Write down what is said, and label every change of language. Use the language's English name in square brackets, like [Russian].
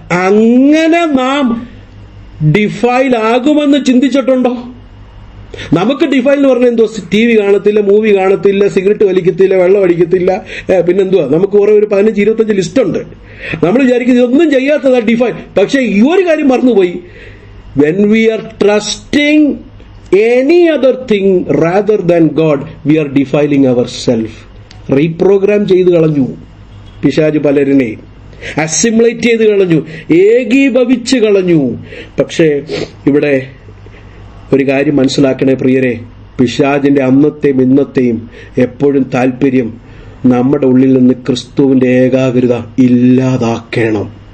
[Malayalam] അങ്ങനെ നാം ഡിഫൈൽ ആകുമെന്ന് ചിന്തിച്ചിട്ടുണ്ടോ? നമുക്ക് ഡിഫൈൽ എന്ന് പറഞ്ഞാൽ എന്തോ, TV കാണത്തില്ല, മൂവി കാണത്തില്ല, സിഗരറ്റ് വലിക്കത്തില്ല, വെള്ളം അടിക്കത്തില്ല, പിന്നെന്തുവാ, നമുക്ക് കുറെ ഒരു 15-25 ലിസ്റ്റ് ഉണ്ട്. നമ്മൾ വിചാരിക്കുന്നത് ഇതൊന്നും ചെയ്യാത്തതാ ഡിഫൈൽ. പക്ഷെ ഈ ഒരു കാര്യം മറന്നുപോയി, [English] when we are trusting any other thing rather than God, we are defiling ourselves. [Malayalam] Reprogram ചെയ്ത് കളഞ്ഞു പിശാച് പലരിനെയും, അസിമുലേറ്റ് ചെയ്ത് കളഞ്ഞു, ഏകീഭവിച്ച് കളഞ്ഞു. പക്ഷേ ഇവിടെ ഒരു കാര്യം മനസ്സിലാക്കണേ പ്രിയരെ, പിശാചിന്റെ അന്നത്തെയും ഇന്നത്തെയും എപ്പോഴും താല്പര്യം നമ്മുടെ ഉള്ളിൽ നിന്ന് ക്രിസ്തുവിന്റെ ഏകാഗ്രത ഇല്ലാതാക്കണം.